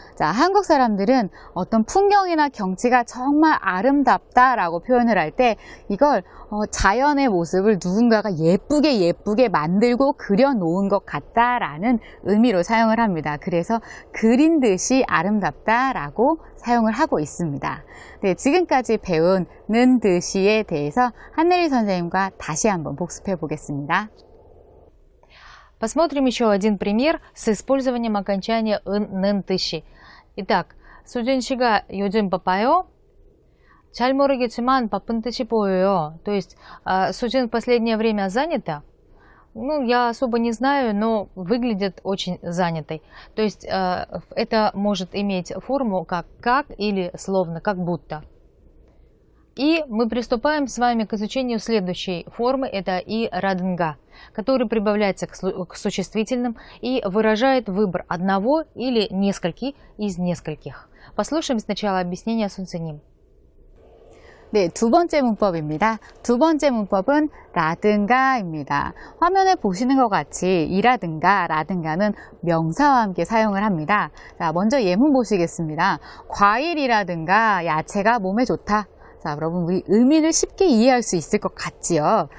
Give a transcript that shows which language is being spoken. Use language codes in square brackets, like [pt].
[ko] 자, 한국 사람들은 어떤 풍경이나 경치가 정말 아름답다라고 표현을 할 때 이걸 자연의 모습을 누군가가 예쁘게 만들고 그려놓은 것 같다라는 의미로 사용을 합니다. 그래서 그린 듯이 아름답다라고 사용을 하고 있습니다. 네, 지금까지 배운 는 듯이에 대해서 한내리 선생님과 다시 한번 복습해 보겠습니다. [ru] Посмотрим еще один пример с использованием окончания 는 듯이. [ko] Итак, 수진 씨가 요즘 바빠요? 잘 모르겠지만 바쁜 듯이 보여요. [ru] То есть, 수진 в последнее время занята? Ну, я особо не знаю, но выглядит очень занятой. То есть, это может иметь форму как или словно, как будто. И мы приступаем с вами к изучению следующей формы, это и радынга, который прибавляется к существительным и выражает выбор одного или нескольких из нескольких. Послушаем сначала объяснение Сунциним. [ko] 네, 두 번째 문법입니다. 두 번째 문법은 라든가입니다. 화면에 보시는 것 같이 이라든가, 라든가는 명사와 함께 사용을 합니다. 자, 먼저 예문 보시겠습니다. 과일이라든가 야채가 몸에 좋다. 자, 여러분 우리 의미를 쉽게 이해할 수 있을 것 같지요.